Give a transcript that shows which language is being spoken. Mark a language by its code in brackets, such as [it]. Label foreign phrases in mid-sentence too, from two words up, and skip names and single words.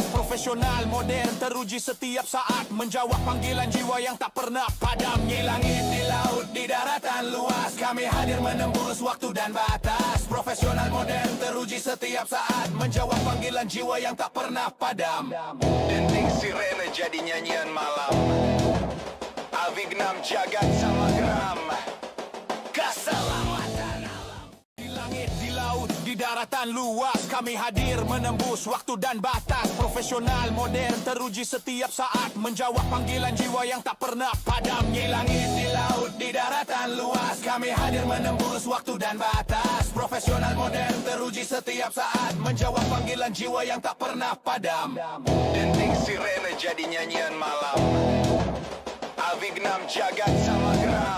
[id] Profesional, modern, teruji setiap saat, menjawab panggilan jiwa yang tak pernah padam. Di langit, di laut, di daratan luas kami hadir menembus waktu dan batas. Profesional, modern, teruji setiap saat, menjawab panggilan jiwa yang tak pernah padam. Denting sirene jadi nyanyian malam. [sa] Avignam jagat samagram. [id] Keselamatan alam. Di langit, di laut, di daratan luas kami hadir menembus waktu dan batas. Profesional, modern, teruji setiap saat, menjawab panggilan jiwa yang tak pernah padam. Di langit, di laut, di daratan luas kami hadir menembus waktu dan batas. Profesional, modern, teruji setiap saat, menjawab panggilan jiwa yang tak pernah padam. Denting sirene jadi nyanyian malam. [sa] Avignam jagat samagram.